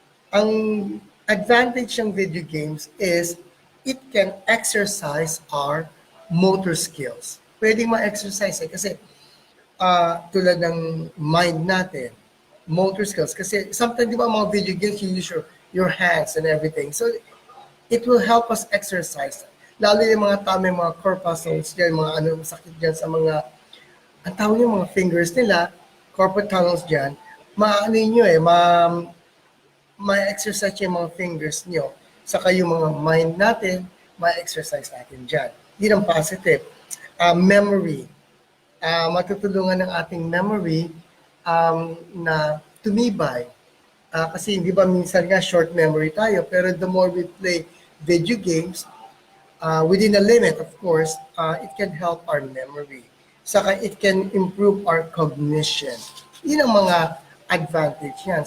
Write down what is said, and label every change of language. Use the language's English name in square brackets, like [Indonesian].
[Filipino] Ang advantage ng [English] video games is it can exercise our motor skills. [Filipino] Pwedeng ma-exercise kasi tulad ng mind natin, motor skills. Kasi sometimes, di ba, mga [English] video games, you use your hands and everything. So, it will help us exercise. [Filipino] Lalo yung mga tao, may mga corpuscles dyan, mga sakit dyan sa mga, ang tawag yung mga fingers nila, corpus tunnels dyan, maano nyo ma-exercise yung mga fingers nyo. Saka yung mga mind natin, ma-exercise natin dyan. Yun ang positive. Memory. Matutulungan ng ating memory na tumibay. Kasi hindi ba minsan nga short memory tayo, pero [English] the more we play video games, within a limit, of course, it can help our memory. Saka it can improve our cognition. [Filipino] Yun ang mga advantage yan.